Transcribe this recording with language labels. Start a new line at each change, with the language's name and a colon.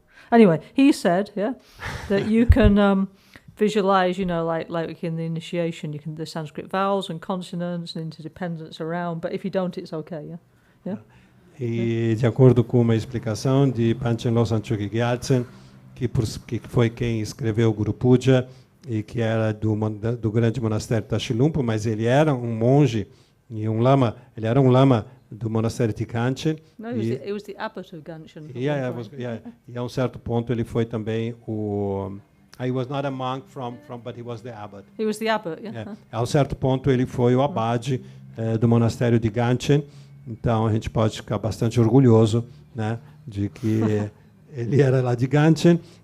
English: Anyway, he said, yeah, that you can visualize, like in the initiation, you can the Sanskrit vowels and consonants and interdependence around, but if you don't, it's okay, yeah?
Portuguese: E de acordo com uma explicação de Panchen Lobsang Chukyi Gyaltsen, que foi quem escreveu o Guru Puja, e que era do grande monastério Tashi Lumpo, mas ele era um monge e um lama. Ele era um lama do monastério de Ganshin.
English: No, he was the abbot of Ganshin.
Portuguese: E a um certo ponto ele foi também o.
English: He was not a monk but he was the abbot. He was the abbot, yeah.
Portuguese: A um certo ponto ele foi o abade do monastério de Ganshin. Então a gente pode ficar bastante orgulhoso, né, de que ele era lá de Ganshin.